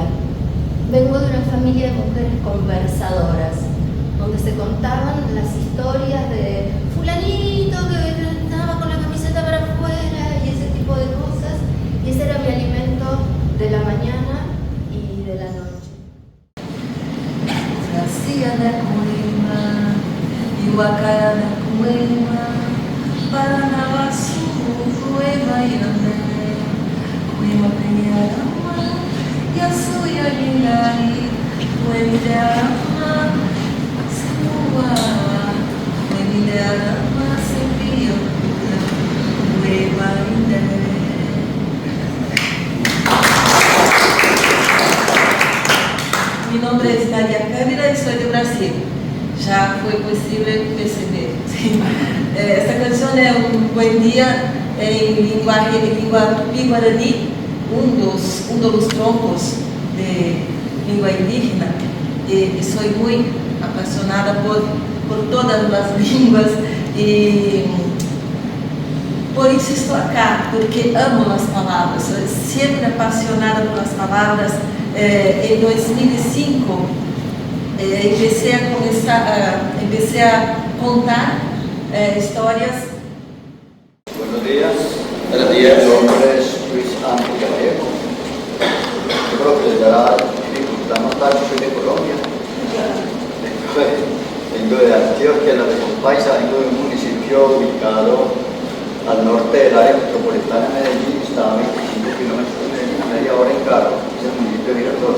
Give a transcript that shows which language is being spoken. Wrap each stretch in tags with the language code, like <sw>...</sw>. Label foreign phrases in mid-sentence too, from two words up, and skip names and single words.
<es>Vengo de una familia de mujeres conversadoras, donde se contaban las historias de fulanito que estaba con la camiseta para afuera y ese tipo de cosas, y ese era mi alimento de la mañana y de la noche.</es> <tpw>Sacia da Coima, Iwakaya da Coima, Paranabaçu, Coima Irandé, Coima Penharama, Yasuya Lingari, Coima Sua, Coima Sepia, Coima Indé.</tpw> <es>Mi nombre es Nadia Câmara y soy de Brasil. Ya fue posible perceber. Sí. Esta canción es un buen día en lengua tupi-guaraní, un de los troncos de lengua indígena. Y soy muy apasionada por todas las lenguas y</es> <pt>por isso estou acá, porque amo as palavras, sou sempre apaixonada pelas palavras.</pt> <es>Em 2005, empecé a contar histórias. Buenos días. Buenos días. Mi nombre es Luis Ángel Gallego. Yo creo que les dará dificultad notar que soy de Colombia. Vengo de Antioquia, la de Paisa, vengo de un municipio ubicado al norte del área metropolitana de Medellín, está a 25 kilómetros de Medellín, a media hora en carro, es el municipio de Girardot.</es>